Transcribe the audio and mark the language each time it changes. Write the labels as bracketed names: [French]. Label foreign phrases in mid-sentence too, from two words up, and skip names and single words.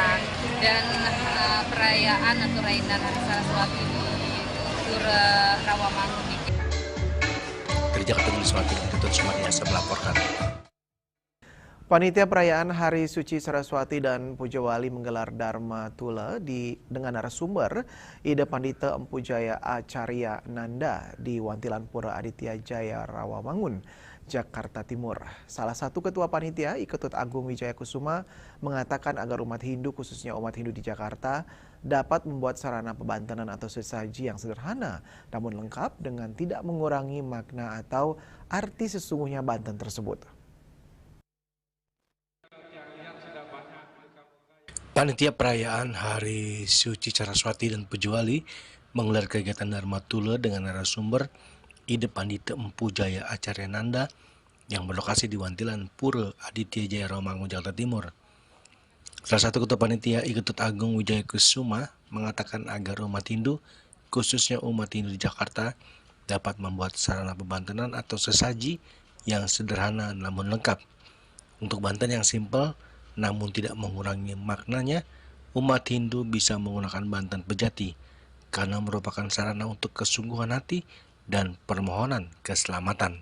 [Indonesian] Dan perayaan atau Rainan Hari Saraswati di Pura Rawamangun ini. Dari Jakarta, Wiswati Ketut Sumadiasa melaporkan. Panitia Perayaan Hari Suci Saraswati dan Puja Wali menggelar Dharma Tula dengan narasumber Ida Pandita Empu Jaya Acarya Nanda di Wantilan Pura Aditya Jaya Rawamangun, Jakarta Timur. Salah satu ketua panitia, Iketut Agung Wijaya Kusuma, mengatakan agar umat Hindu, khususnya umat Hindu di Jakarta, dapat membuat sarana pebantenan atau sesaji yang sederhana, namun lengkap dengan tidak mengurangi makna atau arti sesungguhnya Banten tersebut. Panitia Perayaan Hari Suci Saraswati dan Puja Wali menggelar kegiatan Dharma Tula dengan narasumber Ida Pandita Empu Jaya Acarya Nanda yang berlokasi di Wantilan Pura Aditya Jaya Rawamangun, Jakarta Timur. Salah satu ketua panitia, Iketut Agung Wijaya Kusuma, mengatakan agar umat Hindu, khususnya umat Hindu di Jakarta, dapat membuat sarana pebantenan atau sesaji yang sederhana namun lengkap. Untuk Banten yang simpel namun tidak mengurangi maknanya, umat Hindu bisa menggunakan Banten Pejati karena merupakan sarana untuk kesungguhan hati dan permohonan keselamatan.